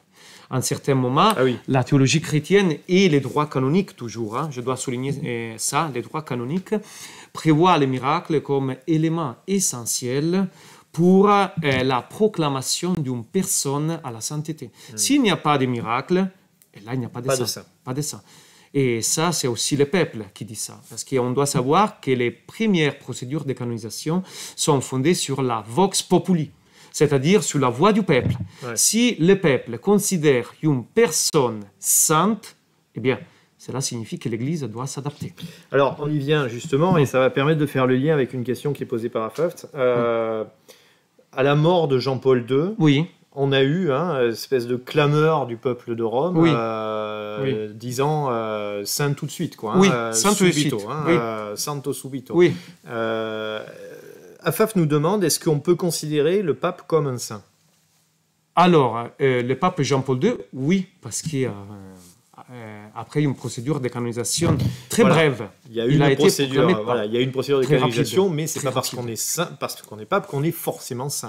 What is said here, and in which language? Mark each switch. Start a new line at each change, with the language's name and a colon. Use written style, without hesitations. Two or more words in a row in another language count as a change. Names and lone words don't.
French: À un certain moment, la théologie chrétienne et les droits canoniques, toujours, hein, je dois souligner ça, les droits canoniques, prévoient les miracles comme élément essentiel pour la proclamation d'une personne à la sainteté. S'il n'y a pas de miracle, et là, il n'y a pas de saint. Pas de saint. Et ça, c'est aussi le peuple qui dit ça. Parce qu'on doit savoir que les premières procédures de canonisation sont fondées sur la
Latin: vox populi,
French: c'est-à-dire sur la voix du peuple. Ouais. Si le peuple considère une personne sainte, eh bien, cela signifie que l'Église doit s'adapter. Alors, on y vient justement, et ça va permettre de faire le lien avec une question qui est posée par Afaft. À la mort de Jean-Paul II, on a eu une espèce de clameur du peuple de Rome disant saint tout de suite, quoi. Saint tout de suite.
Italian: Santo subito.
French: Afaft nous demande, est-ce qu'on peut considérer le pape comme un saint? Alors, le pape Jean-Paul II, oui, parce qu'après une procédure de canonisation très brève, il y a une procédure de canonisation, mais c'est pas parce qu'on est saint, parce qu'on est pape, qu'on est forcément saint.